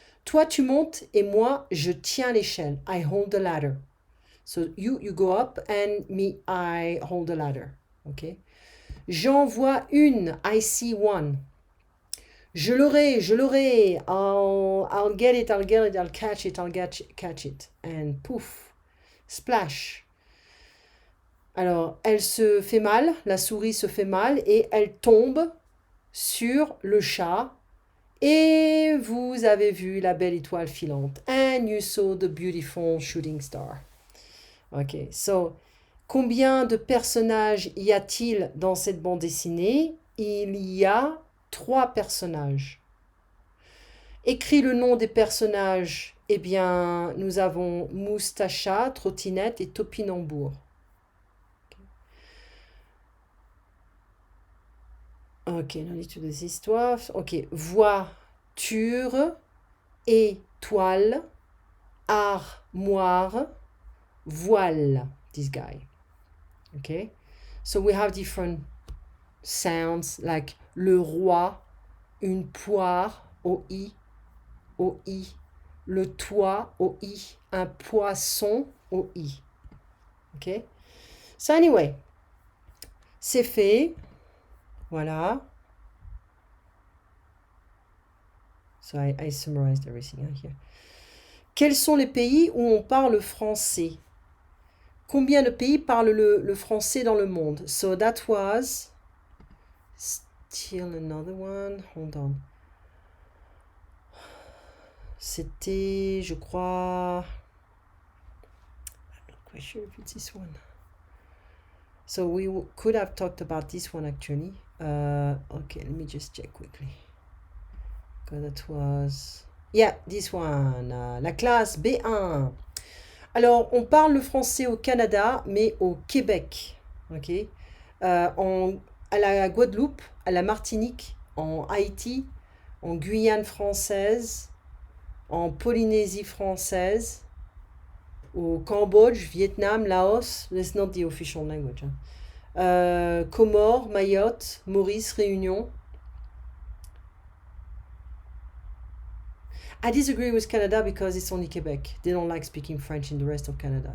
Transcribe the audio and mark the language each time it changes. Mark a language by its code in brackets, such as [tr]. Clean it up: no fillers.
[fr] Toi, tu montes et moi, je tiens l'échelle. [en] I hold the ladder. So you go up and me, I hold the ladder. [fr] OK? J'en vois une. [en] I see one. [fr] Je l'aurai, je l'aurai. [en] I'll get it, I'll get it, I'll catch it, catch it. And poof, splash. [fr] Alors, elle se fait mal, la souris se fait mal et elle tombe sur le chat. Et vous avez vu la belle étoile filante. [en] And you saw the beautiful shooting star. [fr] Ok, so, combien de personnages y a-t-il dans cette bande dessinée? Il y a 3 personnages. Écris le nom des personnages. Eh bien, nous avons Moustacha, Trottinette et Topinambour. Ok, on dit toutes les histoires. Ok, voiture, étoile, armoire, voile. [en] This guy. Okay, so we have different sounds like [fr] le roi, une poire, [en] O-I, O-I, [fr] le toit, [en] O-I, [fr] un poisson, [en] O-I. Ok? So anyway, [fr] c'est fait. Voilà. [en] So I summarized everything here. [fr] Quels sont les pays où on parle français? Combien de pays parlent le français dans le monde? [en] So that was still another one. Hold on. [fr] C'était, je crois... [en] I'm not quite sure if it's this one. So we could have talked about this one actually. Okay, let me just check quickly. Because that was... Yeah, this one. [fr] La classe B1. Alors, on parle le français au Canada, mais au Québec. Ok. À la Guadeloupe, à la Martinique, en Haïti, en Guyane française, en Polynésie française, au Cambodge, Vietnam, Laos. [en] That's not the official language. Comores, Mayotte, Maurice, Réunion. I disagree with Canada because it's only Quebec. They don't like speaking French in the rest of Canada.